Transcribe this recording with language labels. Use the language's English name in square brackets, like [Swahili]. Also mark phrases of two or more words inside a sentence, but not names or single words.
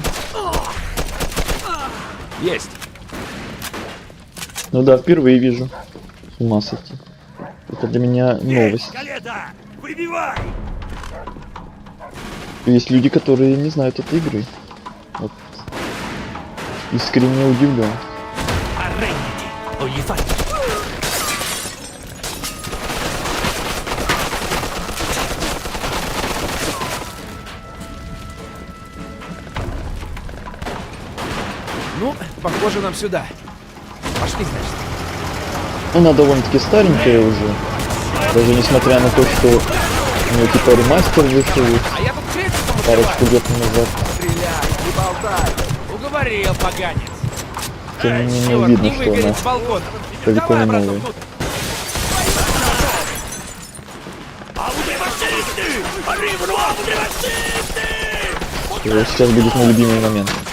[Russian] Есть. Ну да, впервые вижу. С ума сойти. Это для меня новость. Скалета! Выбивай! Есть люди, которые не знают этой игры. Вот. Искренне удивлен. [Italian] Arrenditi o gli fai. [Russian] Ну, похоже нам сюда. Пошли, значит. Она довольно-таки старенькая уже. Даже несмотря на то, что у нее типа ремастер вышел А я тут честно парочку лет назад. стреляй, не болтай. Уговорил, поганец. Тем не менее Черт, видно, не что выгонит она с балкона. далеко Давай не обратно новая. внутрь. [Italian] Arrivano, fascisti! [Russian] И вот сейчас будет мой любимый момент.